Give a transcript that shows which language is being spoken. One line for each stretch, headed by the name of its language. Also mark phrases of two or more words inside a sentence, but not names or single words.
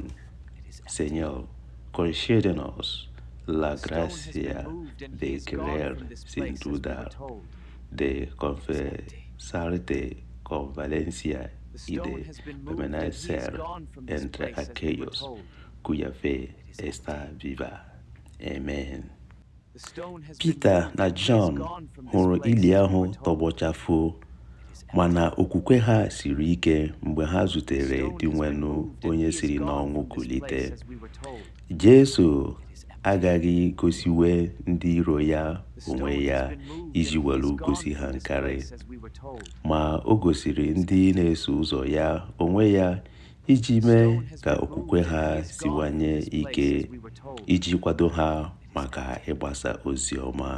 Spanish: Señor, concédenos la gracia de creer sin dudar, de confesarte con valencia y de permanecer entre aquellos cuya fe está viva. Amen.
Igbo: Peter na John hụrụ ili ahụ tọgbọchafụ, mana okwukwe ha siri ike mgbe ha zutere di nwenu onye siri n'ọnwụ kulite. Jesu agaghị gosiwe ndị iro ya onwe ya iji welu gosi ha nkarị, ma o gosiri ndị na-eso ụzọ ya onwe ya iji mee ka okwukwe ha siwanye ike, iji kwado ha maka ịgbasa ozi ọma.